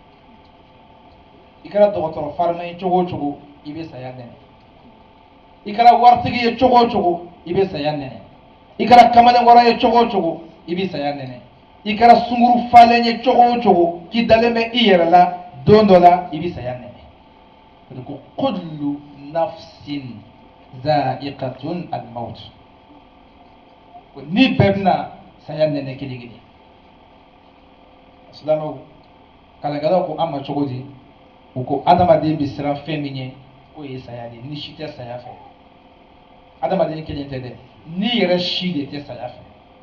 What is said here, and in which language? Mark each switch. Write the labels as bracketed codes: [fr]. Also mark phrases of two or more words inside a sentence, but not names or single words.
[bm] i kɛra dɔgɔtɔrɔ farima ye cogo o cogo i bɛ saya nɛnɛ i kɛra waritigi ye cogo o cogo i bɛ saya nɛnɛ i kɛra kamalenkɔrɔ ye cogo o cogo i bɛ saya nɛnɛ i kɛra sunguru falen ye cogo o cogo k'i dalen bɛ i yɛrɛ la don dɔ la i bɛ saya nɛnɛ ko [ar] كل نفس ذائقة الموت [bm] ni bɛɛ bɛna saya nɛnɛ kelen kelen silamɛw kalankɛlaw ko an ma cogo di u ko adamaden bɛ siran fɛn min ɲɛ k'o ye saya de ye ni si tɛ saya fɛ adamaden kelen tɛ dɛ ni yɛrɛ si de tɛ saya fɛ